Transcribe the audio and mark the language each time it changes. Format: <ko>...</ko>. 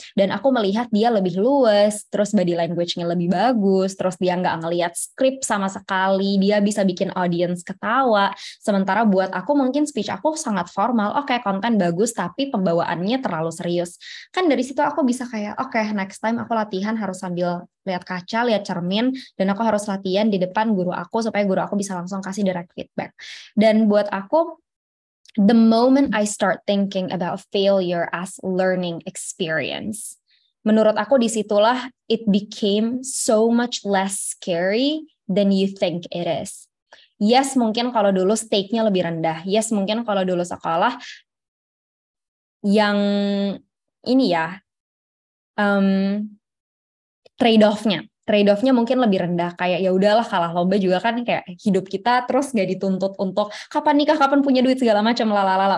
<id>Dan aku melihat dia lebih luwes, terus body language-nya lebih bagus, terus dia nggak ngelihat skrip sama sekali, dia bisa bikin audience ketawa. Sementara buat aku mungkin speech aku sangat formal, oke, konten bagus, tapi pembawaannya terlalu serius. Kan dari situ aku bisa kayak, oke, next time aku latihan harus sambil lihat kaca, lihat cermin, dan aku harus latihan di depan guru aku supaya guru aku bisa langsung kasih direct feedback. Dan buat aku,</id> <en>the moment I start thinking about failure as learning experience,</en> <id>menurut aku disitulah</id> <en>it became so much less scary than you think it is.</en> <id>Yes, mungkin kalau dulu stake-nya lebih rendah. Yes, mungkin kalau dulu sekolah yang ini ya, trade-off-nya mungkin lebih rendah, kayak ya udahlah kalah lomba juga kan kayak hidup kita terus gak dituntut untuk kapan nikah, kapan punya duit segala macam lalalala.</id>